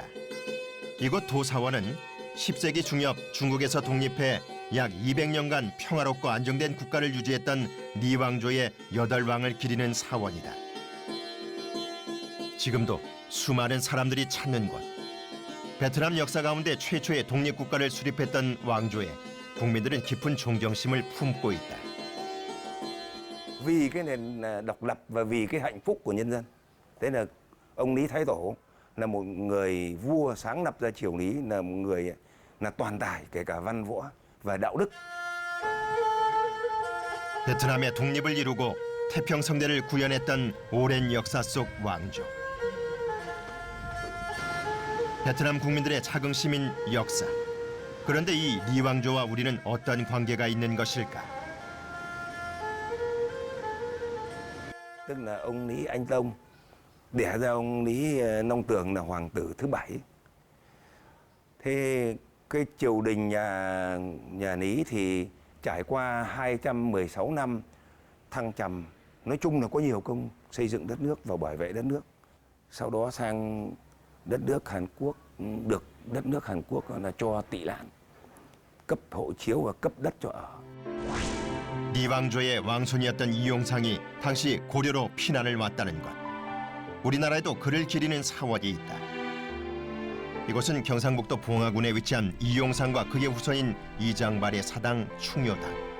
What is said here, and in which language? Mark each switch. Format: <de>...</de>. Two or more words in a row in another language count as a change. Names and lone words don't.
<ko>이곳 도사원은 10세기 중엽 중국에서 독립해 약 200년간 평화롭고 안정된 국가를 유지했던 리 왕조의 8왕을 기리는 사원이다. 지금도 수많은 사람들이 찾는 곳. 베트남 역사 가운데 최초의 독립국가를 수립했던 왕조에 국민들은 깊은 존경심을 품고 있다.</ko> <vi>Vì cái nền độc lập và vì cái hạnh phúc của nhân dân. Thế là ông Lý Thái Tổ là một người vua sáng lập ra triều Lý, là một người là toàn tài kể cả văn võ và đạo đức.</vi> <ko>베트남의 독립을 이루고 태평성대를 구현했던 오랜 역사 속 왕조. 베트남 국민들의 자긍심인 역사. 그런데 이 리 왕조와 우리는 어떤 관계가 있는 것일까?</ko> <vi>Tức là ông Lý Anh Tông đẻ ra ông Lý Nông Tường là hoàng tử thứ 7. Thế cái triều đình nhà Lý thì trải qua 216 năm thăng trầm, nói chung là có nhiều công xây dựng đất nước và bảo vệ đất nước. Sau đó sang đất nước Hàn Quốc, được đất nước Hàn Quốc là cho tị nạn, cấp hộ chiếu và cấp đất cho ở.</vi> <ko>리 왕조의 왕손이었던 이용상이 당시 고려로 피난을 왔다는 것. 우리나라에도 그를 기리는 사원이 있다. 이곳은 경상북도 봉화군에 위치한 이용상과 그의 후손인 이장발의 사당 충효당.</ko>